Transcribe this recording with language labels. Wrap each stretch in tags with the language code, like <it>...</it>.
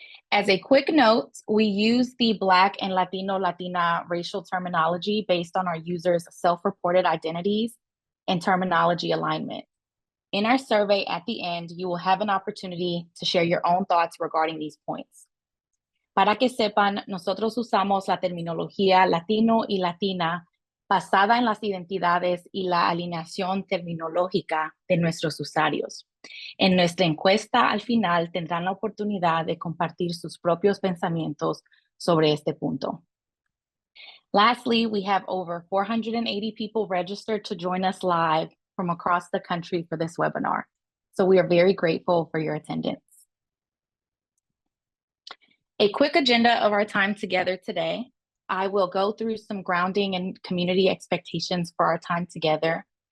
<en>As a quick note, we use the Black and Latina racial terminology based on our users' self-reported identities and terminology alignment. In our survey at the end, you will have an opportunity to share your own thoughts regarding these points.</en> <es>Para que sepan, nosotros usamos la terminología latino y latina basada en las identidades y la alineación terminológica de nuestros usuarios. En nuestra encuesta, al final, tendrán la oportunidad de compartir sus propios pensamientos sobre este punto.</es> <en>Lastly, we have over 480 people registered to join us live from across the country for this webinar. So we are very grateful for your attendance. A quick agenda of our time together today. I will go through some grounding and community expectations for our time together.</en>